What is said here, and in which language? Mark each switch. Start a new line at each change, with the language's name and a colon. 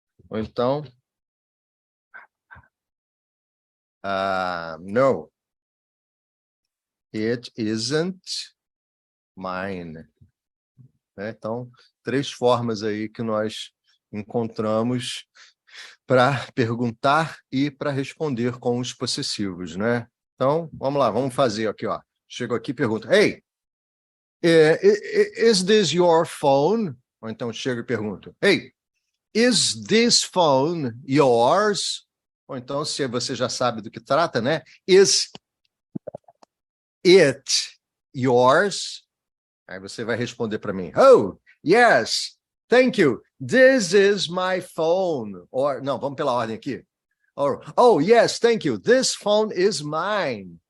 Portuguese: Ou então,
English: no, it isn't mine.
Portuguese: Então, 3 formas aí que nós encontramos para perguntar e para responder com os possessivos, né? Então, vamos lá, vamos fazer aqui, ó. Chego aqui e pergunto,
English: hey, is this your phone?
Portuguese: Ou então chego e pergunto,
English: hey, is this phone yours?
Portuguese: Ou então, se você já sabe do que trata, né?
English: Is it yours?
Portuguese: Aí você vai responder para mim,
English: oh, yes, thank you, this is my phone. Or,
Portuguese: não, vamos pela ordem aqui.
English: Or, oh, yes, thank you. This phone is mine.